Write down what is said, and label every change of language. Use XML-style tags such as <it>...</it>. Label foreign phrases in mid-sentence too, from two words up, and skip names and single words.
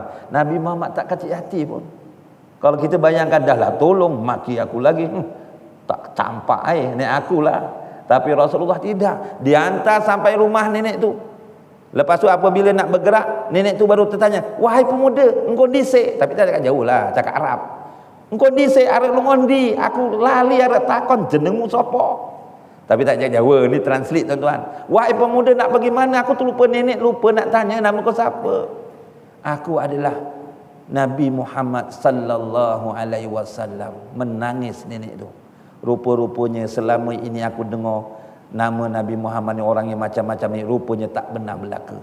<ms>Nabi Muhammad tak kecil hati pun. Kalau kita bayangkan, dah lah tolong, maki aku lagi, tak campak nenek aku lah. Tapi Rasulullah tidak. Dia hantar sampai rumah nenek tu. Lepas tu apabila nak bergerak, nenek tu baru tertanya, wahai pemuda, engkau disik. Tapi tak cakap jauh lah, cakap Arab.</ms> <jv>Engkau disik, arep longondi, aku lali arep takon jenengmu sapa?</jv> <ms>Tapi tak cakap Jawa, ni translate tuan-tuan. Wahai pemuda, nak pergi mana? Aku tu lupa nenek, lupa nak tanya nama kau siapa. Aku adalah Nabi Muhammad</ms> <ar>sallallahu alaihi wasallam.</ar> <ms>Menangis nenek tu. Rupa-rupanya selama ini aku dengar nama Nabi Muhammad ni orang yang macam-macam ni, rupanya tak benar belaka.</ms>